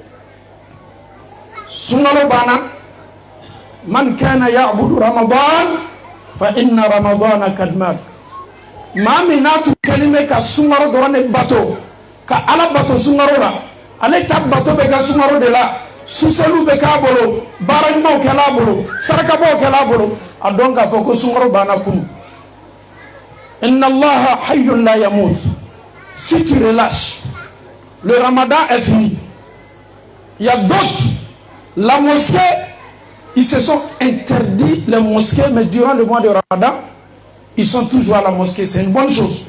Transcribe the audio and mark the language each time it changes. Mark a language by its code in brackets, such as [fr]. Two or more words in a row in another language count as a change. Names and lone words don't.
[bm] Sunkalo banna, [ar] من كان يعبد رمضان فإن رمضان قد مات. [bm] Maa min n'a tun kɛlen bɛ ka sunkalo dɔrɔn de bato, ka Ala bato sunkalo la, ale ta bato bɛ kɛ sunkalo de la. Suselu bɛ k'a bolo, baara ɲumanw kɛl'a bolo, sarakabɔw kɛl'a bolo, a dɔn k'a fɔ ko sunkalo banna kunu. [ar] إن الله حي لا يموت. [fr] Si tu relâches, le Ramadan est fini. Il y a d'autres, la mosquée, ils se sont interdits les mosquées, mais durant le mois de Ramadan, ils sont toujours à la mosquée. C'est une bonne chose.